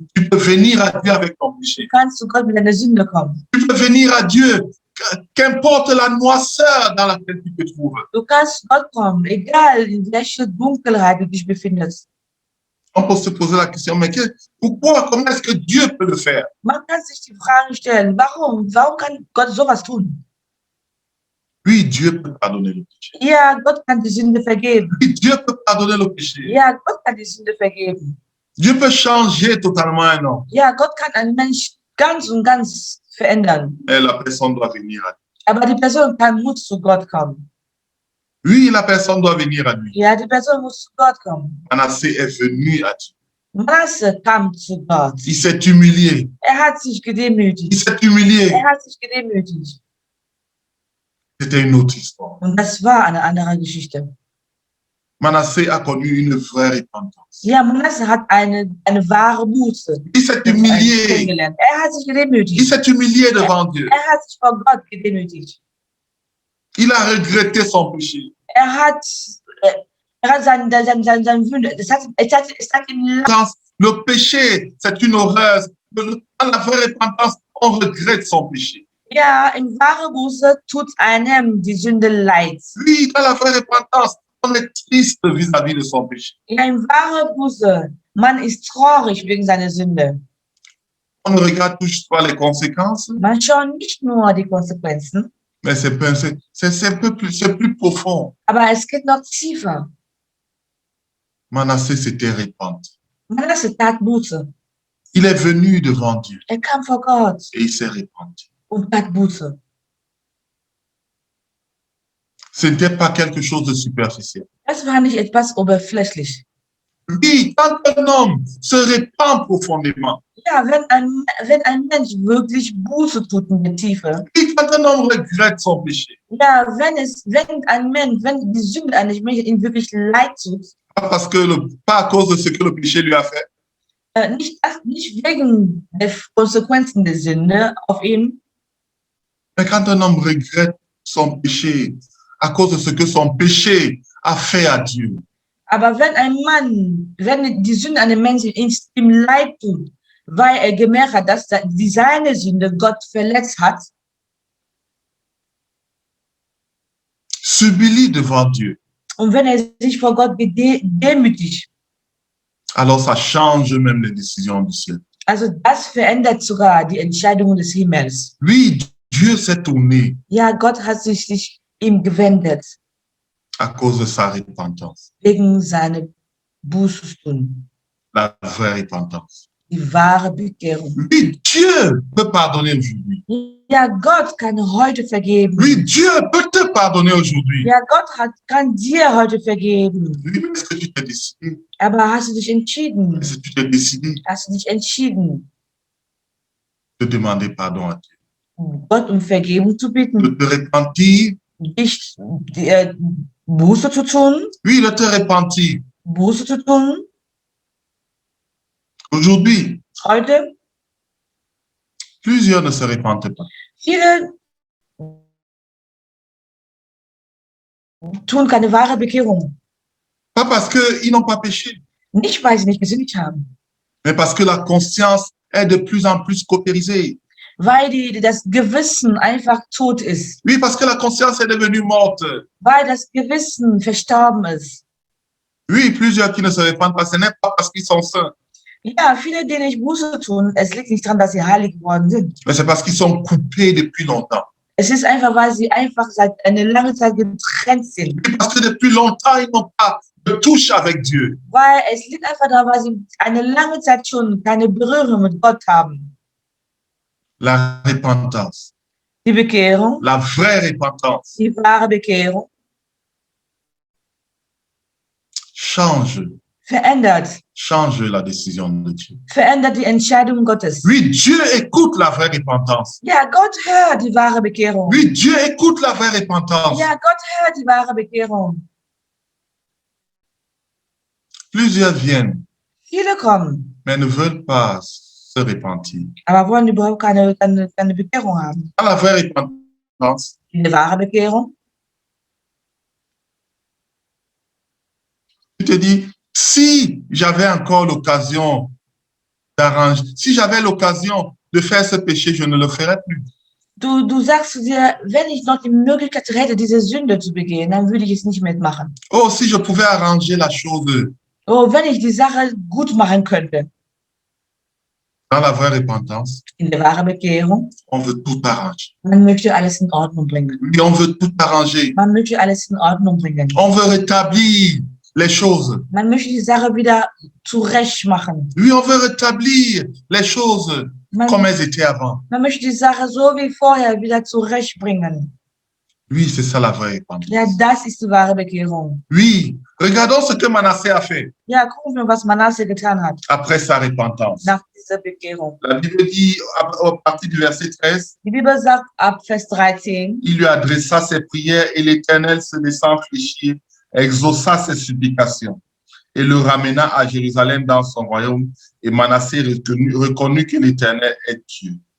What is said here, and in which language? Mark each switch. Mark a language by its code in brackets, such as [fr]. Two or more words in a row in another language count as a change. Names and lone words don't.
[fr] Tu peux venir à Dieu avec ton péché. [de] Du kannst zu Gott mit deiner Sünde kommen. [fr] Tu peux venir à Dieu, qu'importe la noirceur dans laquelle tu te trouves. [de] Du kannst zu Gott kommen, egal in welcher Dunkelheit du dich befindest. [fr] On peut se poser la question, mais pourquoi, comment est-ce que Dieu peut le faire? [de] Man kann sich die Frage stellen, warum kann Gott sowas tun? [fr] Oui, Dieu peut pardonner le péché. [de] Ja, Gott kann die Sünde vergeben. [fr] Oui, Dieu peut pardonner le péché. [de] Ja, Gott kann die Sünde vergeben. [fr] Dieu peut changer totalement un homme. [de] Ja, Gott kann einen Mensch ganz und ganz verändern. [fr] Et la personne doit venir à lui. [de] Aber die Person kann muss zu Gott kommen. [fr] Oui, la personne doit venir à lui. [de] Ja, die Person muss zu Gott kommen. [fr] Manassé est venu à Dieu. [de] Manasse kam zu Gott. [fr] Il s'est humilié. [de] Hat sich gedemütigt. [fr] Il s'est humilié. [de] Hat sich gedemütigt. [fr] C'était une autre histoire. [de] Und das war eine andere Geschichte. [fr] Manassé a connu une vraie repentance. [de] Ja, Manasse hat eine wahre Buße. [fr] Il s'est humilié. [de] Hat sich gedemütigt. [fr] Il s'est humilié devant Dieu. [de] Hat sich vor Gott gedemütigt. [fr] Il a regretté son péché. [de] Hat seine Sünde. Es hat ihm [fr] le péché, c'est une horreur. Dans la vraie repentance, on regrette son péché. [de] Ja, in wahre Buße tut einem die Sünde leid. [fr] Oui, dans la vraie repentance, on est triste vis-à-vis de son péché. [de] Ja, in wahre Buße, man ist traurig wegen seiner Sünde. [fr] On ne regarde toujours pas les conséquences. [de] Man schaut nicht nur die Konsequenzen. [fr] Mais c'est plus profond. [de] Aber es geht noch tiefer. [fr] Manassé s'était repenti. [de] Manasse tat Buße. [fr] Il est venu devant Dieu. [de] Kam vor Gott. [fr] Et il s'est repenti. [de] Und tat Buße. [fr] Ce n'était pas quelque chose de superficiel. [de] Das war nicht etwas oberflächlich. [fr] Oui, quand un homme se répand profondément, [de] Ja, wenn ein Mensch wirklich Buße tut in der Tiefe, [fr] oui, quand un homme regrette son péché, [de] ja, wenn die Sünde eines Menschen ihm wirklich leid tut, [fr] pas à cause de ce que le péché lui a fait, [de] nicht wegen der Konsequenzen der Sünde auf ihn, [fr] mais quand un homme regrette son péché à cause de ce que son péché a fait à Dieu, [de] aber wenn die Sünde einem Menschen ihm leid tut, weil er gemerkt hat, dass seine Sünde Gott verletzt hat, [fr] s'humilie devant Dieu, [de] und wenn er sich vor Gott demütigt, [fr] alors ça change même les décisions du ciel. [de] also das verändert sogar die Entscheidungen des Himmels. [fr] Oui, Dieu s'est tourné [de] Ja, Gott hat sich ihm gewendet, [fr] à cause de sa repentance, [de] wegen seiner Buße tun, [fr] la vraie repentance. [de] die wahre Bekehrung. [fr] Oui, Dieu peut pardonner aujourd'hui. [de] Ja, Gott kann heute vergeben. [fr] Oui, Dieu peut te pardonner aujourd'hui. [de] Ja, Gott kann dir heute vergeben. [fr] Oui, mais est-ce que tu t'es décidé? [de] Aber hast du dich entschieden? [fr] Est-ce que tu t'es décidé [de] Hast du dich entschieden, [fr] de demander pardon à Dieu? [de] Gott um Vergebung zu [fr] De [de] bitten, [fr] te repentir? [de] dich Buße zu tun, [fr] Oui, de te repentir. [de] Buße zu tun, [fr] Aujourd'hui, [de] heute? [fr] plusieurs ne se repentent pas. [de] Viele tun keine wahre Bekehrung. [fr] Pas parce qu'ils n'ont pas péché, [de] Nicht, weil sie nicht gesündigt haben, [fr] mais parce que la conscience est de plus en plus cautérisée. [de] weil das Gewissen einfach tot ist, [fr] Oui, parce que la conscience est devenue morte. [de] weil das Gewissen verstorben ist. [fr] Oui, plusieurs qui ne se repentent pas, ce n'est pas parce qu'ils sont saints, [de] Ja, viele, die nicht Buße tun, es liegt nicht daran, dass sie heilig geworden sind. [fr] mais c'est parce qu'ils sont coupés depuis longtemps. [de] Es ist einfach, weil sie einfach seit einer langen Zeit getrennt sind. [fr] Oui, parce que depuis longtemps, ils n'ont pas de touche avec Dieu. [de] Weil es liegt einfach daran, weil sie eine lange Zeit schon keine Berührung mit Gott haben. [fr] La repentance, [de] Die Bekehrung, [fr] la vraie repentance, [de] die wahre Bekehrung, [fr] change la décision de Dieu. [de] verändert die Entscheidung Gottes. [fr] Oui, Dieu écoute la vraie repentance. [de] Ja, Gott hört die wahre Bekehrung. [fr] Oui, Dieu écoute la vraie repentance. [de] Ja, Gott hört die wahre Bekehrung. [fr] Plusieurs viennent, [de] Viele kommen, [fr] mais ne veulent pas se repentir. [de] aber wollen überhaupt keine Bekehrung haben. [fr] Dans la vraie repentance, [de] Die wahre Bekehrung, [fr] tu te dis, si j'avais encore l'occasion d'arranger, si j'avais l'occasion de faire ce péché, je ne le ferais plus. [de] du sagst zu dir, wenn ich noch die Möglichkeit hätte, diese Sünde zu begehen, dann würde ich es nicht mitmachen. [fr] Oh, si je pouvais arranger la chose. [de] Oh, wenn ich die Sache gut machen könnte. [fr] Dans la vraie repentance, [de] In der wahren Bekehrung, [fr] on veut tout arranger. [de] man möchte alles in Ordnung bringen. [fr] Oui, on veut tout arranger. [de] Man möchte alles in Ordnung bringen. [fr] On veut rétablir les choses. [de] Man möchte die Sache wieder zurecht machen. [fr] Oui, on veut rétablir les choses comme elles étaient avant. [de] Man möchte die Sache so wie vorher wieder zurechtbringen. [fr] Oui, c'est ça la vraie repentance. [de] Ja, das ist die wahre Bekehrung. [fr] Oui, regardons ce que Manassé a fait [de] Ja, gucken wir, was Manasse getan hat [fr] après sa repentance. [de] nach dieser Bekehrung. [fr] La Bible dit, à partir du verset 13, [de] Die Bibel sagt ab Vers 13, [fr] il lui adressa ses prières et l'Éternel, se laissant fléchir, exauça ses supplications et le ramena à Jérusalem dans son royaume. Et Manassé reconnut que l'Éternel est Dieu.